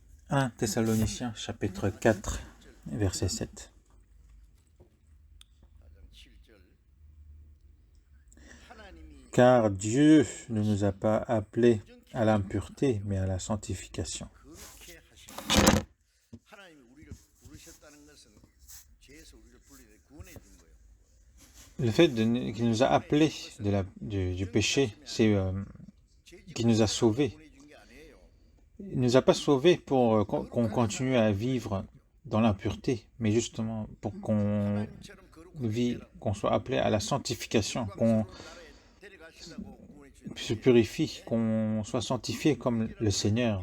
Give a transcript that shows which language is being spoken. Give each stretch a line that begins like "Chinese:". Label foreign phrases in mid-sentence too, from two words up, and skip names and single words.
French: 1 Thessaloniciens chapitre 4, verset 7.
Korean: 7절 하나님이
French: Car Dieu ne nous a pas appelés à l'impureté, mais à la sanctification.
Korean: 그렇게 하시고 하나님이 우리를 부르셨다는 것은 죄에서 우리를 분리해 구원해 준 거예요.
French: Le fait qu'il nous a appelés du péché, c'est qu'il nous a sauvés.
Korean: 구원해 준 게 아니에요.
French: Il ne nous a pas sauvés pour qu'on continue à vivre dans l'impureté, mais justement pour qu'on qu'on soit appelé à la sanctification, qu'on se purifie, qu'on soit sanctifié comme le Seigneur.